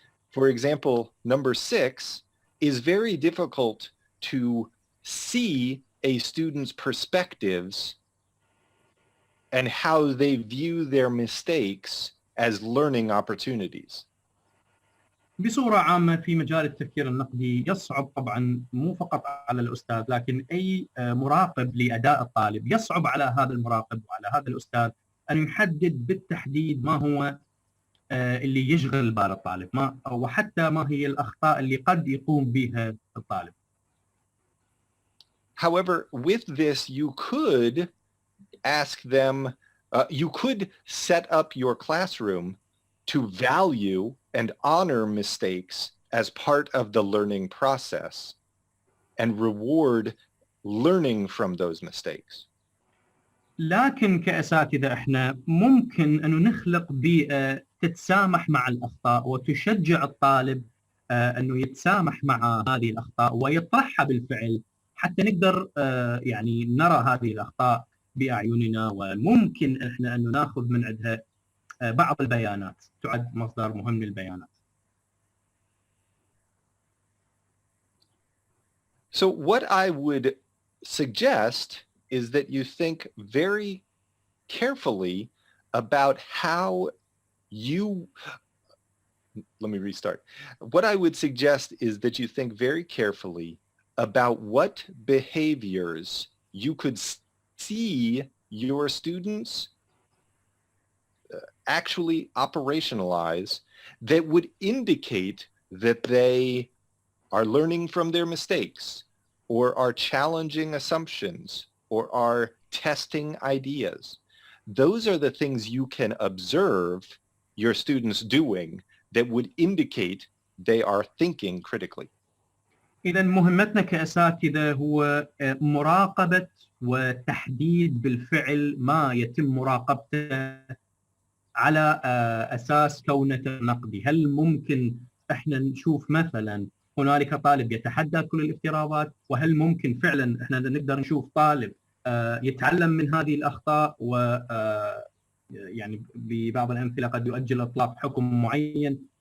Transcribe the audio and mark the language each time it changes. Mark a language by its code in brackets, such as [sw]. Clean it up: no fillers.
[en] For example, number 6 is very difficult to see a student's perspectives and how they view their mistakes as learning opportunities. [ar] بصورة عامة في مجال التفكير النقدي يصعب طبعا مو فقط على الأستاذ لكن أي مراقب لأداء الطالب يصعب على هذا المراقب وعلى هذا الأستاذ أن يحدد بالتحديد ما هو اللي يشغل بال الطالب وحتى ما هي الأخطاء اللي قد يقوم بها الطالب. [en] However, with this you could ask them, you could set up your classroom to value and honor mistakes as part of the learning process and reward learning from those mistakes. [ar] لكن كأساتذة احنا ممكن أنه نخلق بيئة تتسامح مع الأخطاء وتشجع الطالب أنه يتسامح مع هذه الأخطاء ويطرحها بالفعل حتى نقدر يعني نرى هذه الأخطاء بأعيننا وممكن احنا أنه ناخذ من عندها بعض البيانات تعد مصدر مهم للبيانات. [en] So what I would suggest is that you think very carefully about how you, let me restart. What I would suggest is that you think very carefully about what behaviors you could see your students actually operationalize that would indicate that they are learning from their mistakes or are challenging assumptions or are testing ideas. Those are the things you can observe your students doing that would indicate they are thinking critically. [ar] إذا مهمتنا كأساتذة هو مراقبة وتحديد بالفعل ما يتم مراقبته على أساس كونه نقدي. هل ممكن احنا نشوف مثلا هنالك طالب يتحدى كل الافتراضات وهل ممكن فعلا احنا نقدر نشوف طالب يتعلم من هذه الأخطاء و يعني ببعض الأمثلة قد يؤجل إطلاق حكم معين.